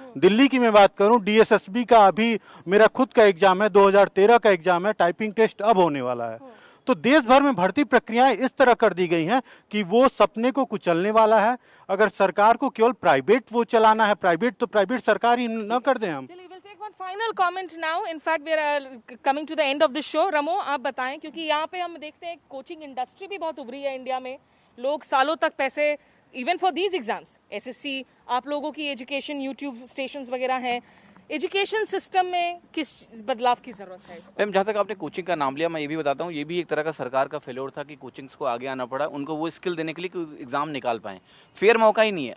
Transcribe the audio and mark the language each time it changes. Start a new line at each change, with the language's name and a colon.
Hindi: दिल्ली की मैं बात करूं, DSSB का अभी मेरा खुद का एग्जाम है, 2013 का एग्जाम है, टाइपिंग टेस्ट अब होने वाला है। तो देश भर में भर्ती प्रक्रियाएं इस तरह कर दी गई हैं कि वो सपने को कुचलने वाला है। अगर सरकार को केवल प्राइवेट वो चलाना है, प्राइवेट सरकार ही न कर दें हम।
English: One final comment now. In fact, we are coming to the end of the show.
Hindi: रमो, आप बताएं, क्योंकि यहाँ पे हम देखते हैं कोचिंग इंडस्ट्री भी बहुत उभरी है इंडिया में, लोग सालों तक पैसे,
English: even for these exams,
Hindi: SSC, आप लोगों की एजुकेशन, यूट्यूब स्टेशंस वगैरह हैं, एजुकेशन सिस्टम में किस बदलाव की जरूरत है? मैम, जहाँ तक आपने कोचिंग का नाम लिया, मैं ये भी बताता हूँ, ये भी एक तरह का सरकार का फेल्योर था कि कोचिंग्स को आगे आना पड़ा, उनको वो स्किल देने के लिए कि एग्जाम निकाल पाएं। फेयर मौका ही नहीं है।